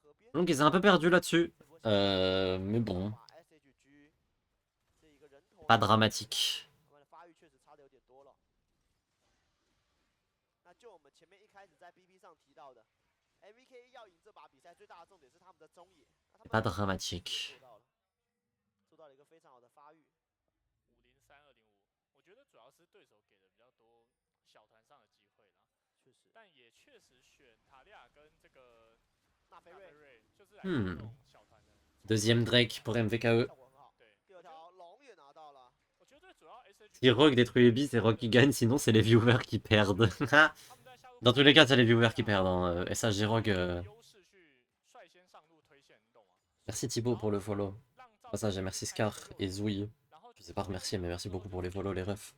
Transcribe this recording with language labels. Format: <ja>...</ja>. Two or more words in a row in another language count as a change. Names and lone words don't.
<fr>Donc ils sont un peu perdus là-dessus. Mais bon, pas dramatique. Pas dramatique.</fr> <zh>我觉得主要是对手给的比较多小团上的机会啦，但也确实选塔利亚跟这个纳菲瑞就是来这种小团的。</zh> <fr>Deuxième Drake pour MVKE.</fr> <zh>对，第二条龙也拿到了。我觉得最主要</zh> <fr>Si Rogue détruit Ebi, c'est Rogue qui gagne, sinon c'est les viewers qui perdent. Dans tous les cas, c'est les viewers qui perdent. Hein. SHG Rogue. Merci Thibaut pour le follow. Passage et merci Scar et Zouille. Je sais pas remercier, mais merci beaucoup pour les follow, les refs.</fr>